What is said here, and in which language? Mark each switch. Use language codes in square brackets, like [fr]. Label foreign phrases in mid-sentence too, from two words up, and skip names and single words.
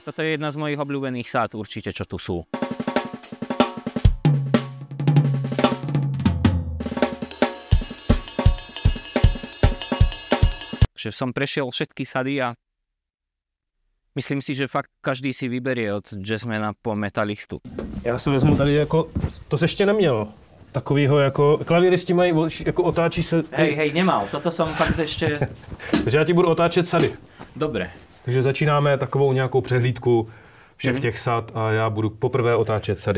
[sk] Toto je jedna z mojich obľúbených sád určite, čo tu sú. Takže som prešiel všetky sady a myslím si, že fakt každý si vyberie od jazzmana po metalistu. [cs] Já si vezmu tady jako, to se ještě neměl, takovýho jako, klavíristi mají, jako otáčí se... [sk] Hej, nemal, toto som fakt ešte... [cs] Takže já ti budu otáčet sady. [sk] Dobre. [cs] Takže začínáme takovou nějakou přehlídku všech těch sad a já budu poprvé otáčet sady.